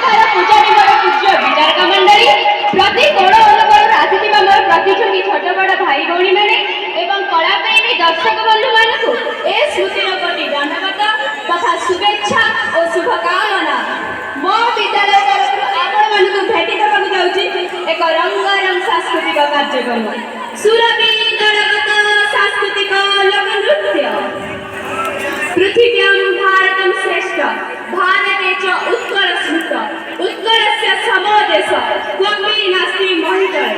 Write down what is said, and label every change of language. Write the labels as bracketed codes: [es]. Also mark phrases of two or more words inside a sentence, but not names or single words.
[or] ପୂଜାରୀ ମୋର ପୂଜ୍ୟ ବିଚାରକ ମଣ୍ଡଳୀ ପ୍ରତି କୋଣ ଅନୁକୋଣରୁ ଆସିଥିବା ମୋର ପ୍ରତିଯୋଗୀ ଛୋଟ ବଡ଼ ଭାଇ ଭଉଣୀମାନେ ଏବଂ କଳାପ୍ରେମୀ ଦର୍ଶକ ବନ୍ଧୁମାନଙ୍କୁ ଏ ସ୍ମୃତିର କୋଟି ଦଣ୍ଡବତ ତଥା ଶୁଭେଚ୍ଛା ଓ ଶୁଭକାମନା। ମୋ ବିଦ୍ୟାଳୟ ତରଫରୁ ଆପଣମାନଙ୍କୁ ଭେଟି ଦେବାକୁ ଯାଉଛି ଏକ ରଙ୍ଗାରଙ୍ଗ ସାଂସ୍କୃତିକ କାର୍ଯ୍ୟକ୍ରମ ସୁରଭି ଦଳଗତ ସାଂସ୍କୃତିକ ଲୋକନୃତ୍ୟ। [sa] पृथिव्यां भारतं श्रेष्ठ भारते च उत्कल स्मृत उत्कलस्य समो देश क्वपि नास्ति महितले